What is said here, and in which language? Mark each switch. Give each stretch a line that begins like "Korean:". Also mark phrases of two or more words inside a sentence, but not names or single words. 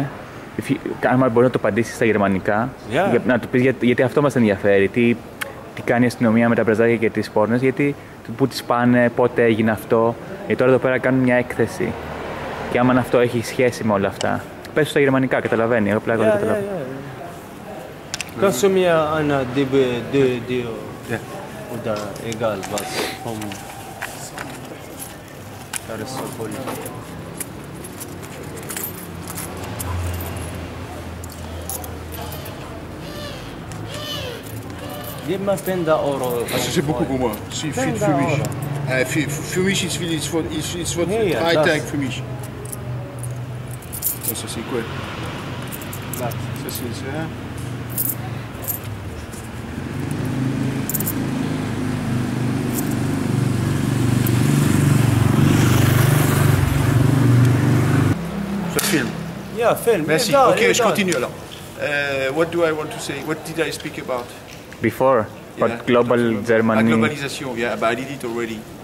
Greek: Αν μπορεί να το απαντήσει στα γερμανικά, να του πεις γιατί αυτό μας ενδιαφέρει, τι κάνει η αστυνομία με τα πρεζάκια και τις πόρνες, γιατί πού τις πάνε, πότε έγινε αυτό. Γιατί τώρα εδώ πέρα κάνουν μια έκθεση. Και άμα αυτό έχει σχέση με όλα αυτά. Πες στα γερμανικά, καταλαβαίνει. Εγώ πλάκα δεν καταλαβαίνω.
German: Kannst du mir eine die oder egal was vom Karlsruhe? Gib mal 10 Euro.
French: Also c'est beaucoup pour moi.
German: C'est für mich. Für mich ist viel, ist für 3 Tage für mich.
French: Ça c'est quoi? Ça c'est ça.
German: Film. Ja, Film.
French: Merci. Okay, je continue alors.
English: What do I want to say? What did I speak about? Before, but global Germany. Globalisation, yeah, but I did it already.